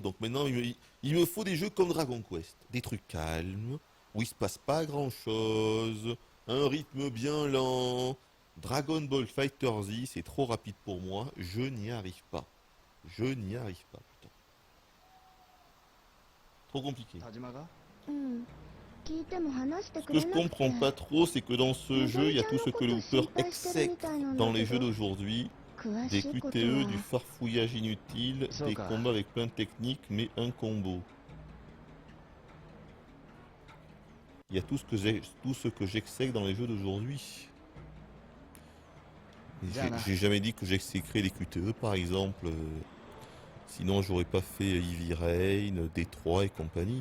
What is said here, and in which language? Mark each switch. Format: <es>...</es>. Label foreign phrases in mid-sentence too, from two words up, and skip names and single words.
<fr>Donc maintenant, il me faut des jeux comme Dragon Quest. Des trucs calmes, où il se passe pas grand-chose. Un rythme bien lent. Dragon Ball Fighter Z, c'est trop rapide pour moi. Je n'y arrive pas. Je n'y arrive pas, putain. Trop compliqué.</fr> <ja>田島が聞いても話して</ja> <fr>Ce</fr> <ja>く</ja> <fr>que</fr> <ja>れ</ja> <fr>je</fr> <ja>なくて</ja> <fr>comprends pas trop, c'est que dans ce jeu, il y a tout ce que le Hooper exècre dans les jeux d'aujourd'hui.</fr> <ja>詳</ja> <fr>Des</fr> <ja>しいこと</ja> <fr>QTE,</fr> <ja>は</ja> <fr>du farfouillage inutile,</fr> <ja>So</ja> <fr>des</fr> <ja>ka.</ja> <fr>combats avec plein de techniques, mais un combo. Il y a tout ce que j'exècre dans les jeux d'aujourd'hui. Et Diana. j'ai jamais dit que j'exécrais les QTE par exemple. Sinon j'aurais pas fait Heavy Rain, Détroit et compagnie.</fr>